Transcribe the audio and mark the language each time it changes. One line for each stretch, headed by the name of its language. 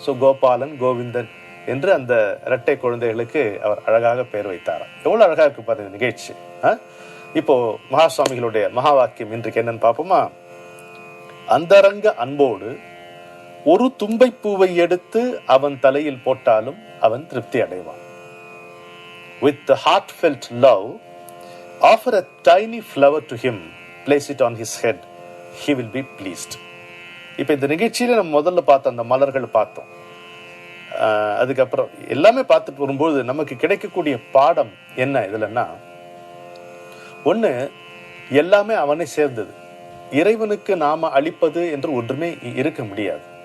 Tamil: So Gopalan Govindan என்று அந்த 2 குழந்தைகளுக்கு அவர் அழகாக பெயர் வைத்தாராம். எவ்வளவு அழகா இருக்கு பாருங்க நிகழ்ச்சி. இப்போ மகா சுவாமிகளுடைய மகா வாக்கியம் இன்றைக்கு என்னன்னு பார்ப்போமா? அந்தரங்க அன்போடு ஒரு தும்பை பூவை எடுத்து அவன் தலையில் போட்டாலும் அவன் திருப்தி அடைவான்.
English: With the heartfelt love, offer a tiny flower to him, place it on his head, he will be pleased.
Tamil: இப்ப இந்த நிகழ்ச்சியில நம்ம முதல்ல பார்த்த அந்த மலர்கள் பார்த்தோம். அதுக்கப்புறம் எல்லாமே பார்த்துட்டு வரும்போது நமக்கு கிடைக்கக்கூடிய பாடம் என்ன இதுலன்னா, ஒண்ணு எல்லாமே அவனை சேர்ந்தது. இறைவனுக்கு நாம அளிப்பது என்று ஒன்றுமே இருக்க முடியாது.